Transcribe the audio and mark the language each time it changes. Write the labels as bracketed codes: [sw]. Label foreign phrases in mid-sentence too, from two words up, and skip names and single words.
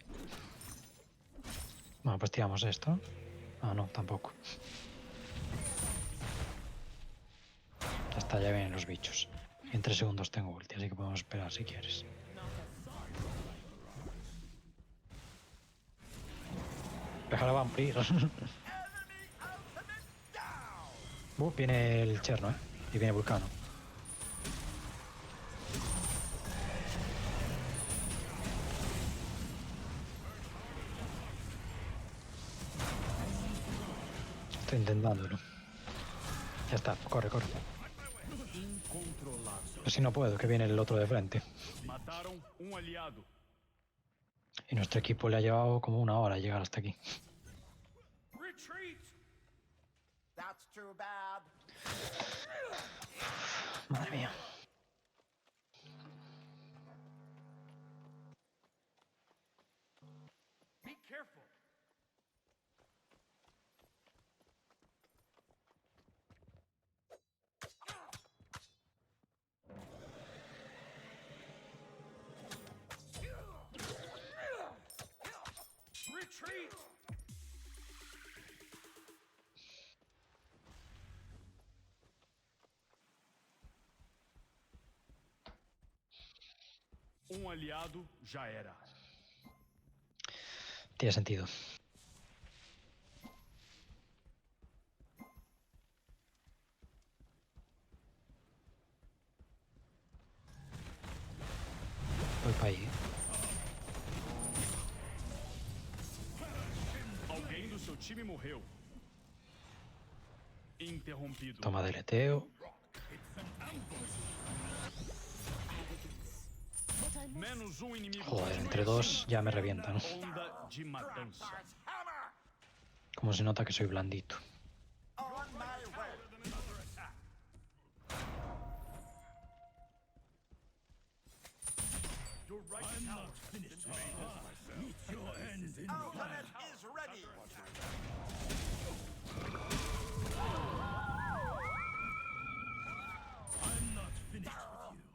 [es] Bueno, pues tiramos esto. Ah, no, tampoco. Ya está, ya vienen los bichos. Y en 3 segundos tengo ulti, así que podemos esperar si quieres. Pero ahora va a morir. [en] Enemy ultimate down! [es] Viene el Cherno, ¿eh? Y viene Vulcano. Estoy intentándolo. Ya está, corre, corre. [pt] Incontrolável. [es] Pero si no puedo, que viene el otro de frente. [pt] Mataram um aliado. [es] Y nuestro equipo le ha llevado como 1 hora llegar hasta aquí. [en] Retreat. That's too bad. [es] Madre mía. [en] Be careful. Retreat. [pt] Um aliado já era. [es] Tiene sentido. Voy para ahí. [pt] Alguém do seu time morreu. Interrompido. [es] Toma deleteo. [pt] Menos um inimigo. [es] Joder, entre 2 ya me revientan. [pt] Onda de matança. [en] Thar's hammer! [es] Como se nota que soy blandito. [en] On my way! Your right tower finished. Meet your end in Ultimate is ready! I'm not finished with you.